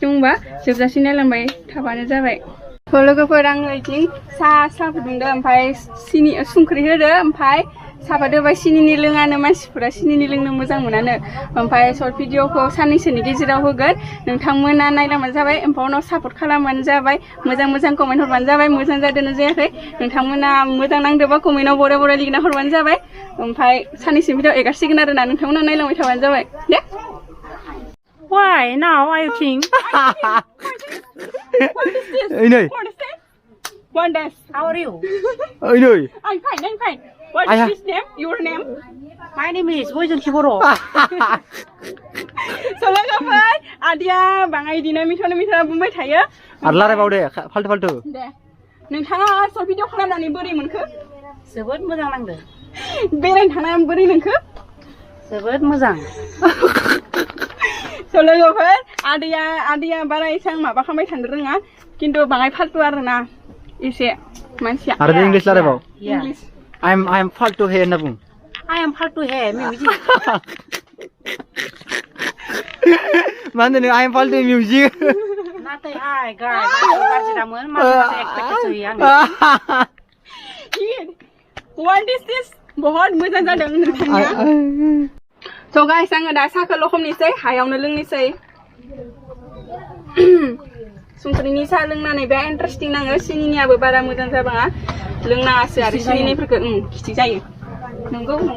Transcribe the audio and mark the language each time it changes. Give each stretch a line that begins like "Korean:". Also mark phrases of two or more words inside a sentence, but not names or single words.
Bodo: दंबा जोबजासिम नायलांबाय थाबानो जाबाय लोगोफोर आङो इथिं साहा फुदुंदो ओमफ्राय सिनि संख्रि होदो ओमफ्राय साहापात होबाय सिनिनि लोङानो मानसिफोरा सिनिनि लोंनो मोजां मोनानो ओमफ्राय
English: short videokhou
Bodo: साननैसोनि गेजेराव होगोन नोंथांमोना नायलांबानो जाबाय ओमफ्राय उनाव सापर्ट खालामबानो जाबाय मोजां कमेन्ट हरबानो जाबाय मोजां जादोंना जायाखै नोंथांमोना मोजां नांदोंबा कमेन्टआव बराय लिरना हरबानो जाबाय ओमफ्राय साननैसो भिडिअ एगारसिगोन आरोना नोंथांमोना नायलांबाय थाबानो जाबाय दे
English: Why now are you king? One dance. How are you? I'm fine. What is his name? Your name? My name is Boyzon Kiboro.
Bodo: So लोगोफोर आदिया बाङाय इदिनो मिथाना बुंबाय थायो आरो लारायबाव दे फाल्टु दे नोंथाङा
English: short video
Bodo: खालामनानै बोरै मोनखो जोबोद मोजां नांदों बेरायनो थांना बोरै नोंखो जोबोद मोजां So लोगोफोर आदिया बारा एसां माबा खालामबाय थानो रोङा खिन्थु बाङाय फाल्टु आरोना एसे मानसिया आरो इंलिश लारायबाव इंलिश
English: I am
Bodo: फाल्टु हे होनना बुं
English: I am
Bodo: फाल्टु हे मिउजिक मा होनदों
English: I am
Bodo: फाल्टु मिउजिक नाथाय हाय गाय गाज्रि दामोन माखासे एक्सपेक्टेसन होयो आङो
English: What is this?
Bodo: बहुत मोजां जादों नोंथांनिया
English: So guys,
Bodo: आङो दा साहाखौ लखबनोसै हायावनो लोंनोसै संख्रिनि साहा लोंनानै बिराद इन्टारेस्टिं नाङो सिनिनियाबो बारा मोजां जाबाङा लोंनाङासो आरो सिनिनिफोरखौ खिथि जायो नंगौ